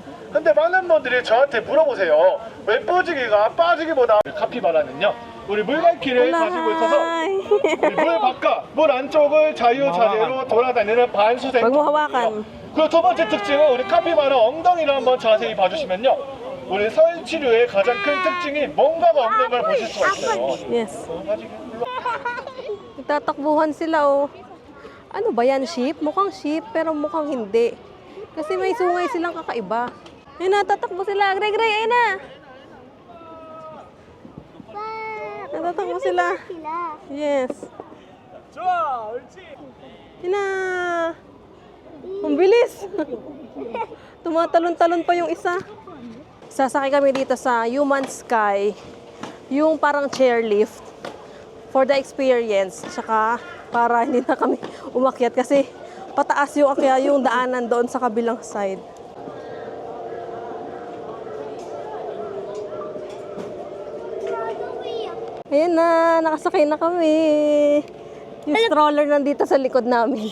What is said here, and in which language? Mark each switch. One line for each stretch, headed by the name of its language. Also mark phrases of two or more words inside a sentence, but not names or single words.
Korean: 근데 많은 분들이 저한테 물어보세요. 왜 뽀지기가 빠지기보다 카피바라는요, 우리 물갈퀴를 가지고 있어서 물 바깥, 물 안쪽을 자유자재로 돌아다니는 반수생물이에요. 그리고 두 번째 특징은 우리 카피바라 엉덩이를 한번 자세히 봐주시면요, 우리 설치류의 가장 큰 특징이 뭔가가 없는 걸 보실 수가 있어요.
Filipino: Yes. Tatakbuhan sila, oh. Ano ba yan, sheep? Mukhang sheep, pero mukhang hindi. Kasi may sungay silang kakaiba. Ayun na, tatakbo sila. Gray, ayun na. Natatakbo sila. Yes. Ayun na. Ang bilis. Tumatalon-talon pa yung isa. Sasakay kami dito sa Human Sky. Yung parang chairlift.
English: For the experience.
Filipino: Tsaka para hindi na kami umakyat kasi pataas yung daanan doon sa kabilang side. Ayan na, nakasakay na kami. Yung stroller nandito sa likod namin.